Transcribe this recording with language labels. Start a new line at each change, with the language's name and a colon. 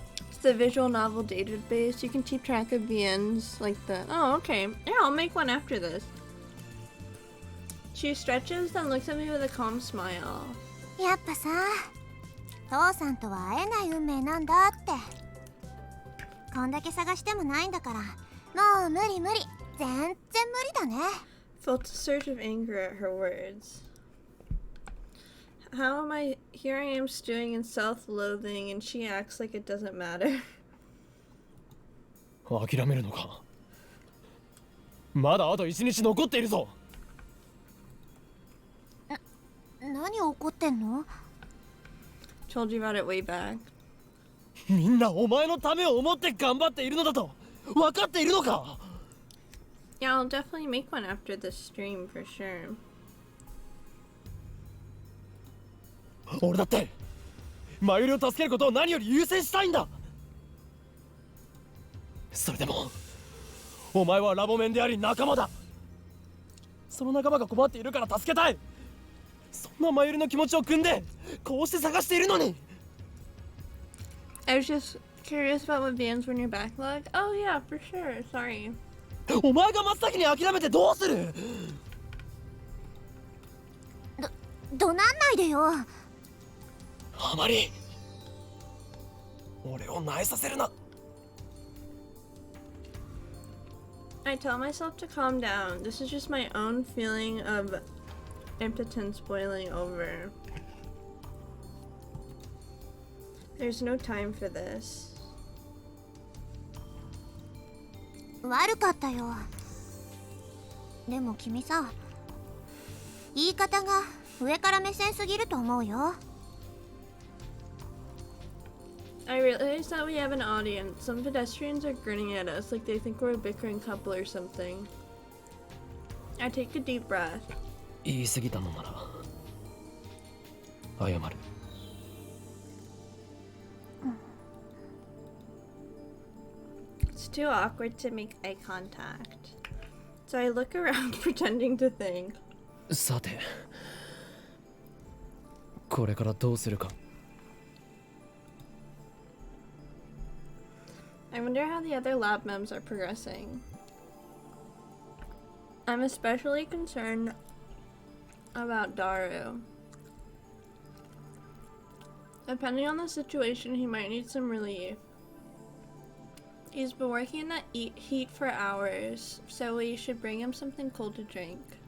English: It's the visual novel database. You can keep track of VNs like the... Oh, okay. Yeah, I'll make one after this. She stretches, then looks at me with a calm smile.
Japanese: やっぱさ、父さんとは会えない運命なんだって。こんだけ探してもないんだから、もう無理無理。全然無理だね。
English: Felt a surge of anger at her words. How am I... Here I am stewing in self-loathing and she acts like it doesn't matter.
Japanese: 諦めるのか。まだあと1日残っているぞ。何怒ってんの？
English: Told you about it way back.
Japanese: みんなお前のためを思って頑張っているのだと分かっているのか。
English: Yeah, I'll definitely make one after this stream for sure.
Japanese: 俺だってマユリを助けることを何より優先したいんだ。それでもお前はラボメンであり仲間だ。その仲間が困っているから助けたい。そんなマユリの気持ちを汲んでこうして探しているのに。
English: I was just curious about what bands were in your backlog. Oh yeah, for sure. Sorry.
Japanese: お前が真っ先に諦めてどうする。怒鳴んないでよ。あまり俺を萎えさせるな。
English: I tell myself to calm down. This is just my own feeling of impotence boiling over. There's no time for this.
Japanese: 悪かったよ。でも君さ、言い方が上から目線すぎると思うよ。
English: I realize that we have an audience. Some pedestrians are grinning at us like they think we're a bickering couple or something. I take a deep breath.
Japanese: 言い過ぎたのなら謝る。
English: It's too awkward to make eye contact. So I look around pretending to think.
Japanese: さてこれからどうするか。
English: I wonder how the other lab mems are progressing. I'm especially concerned about Daru. Depending on the situation, he might need some relief. He's been working in that heat for hours, so we should bring him something cold to drink.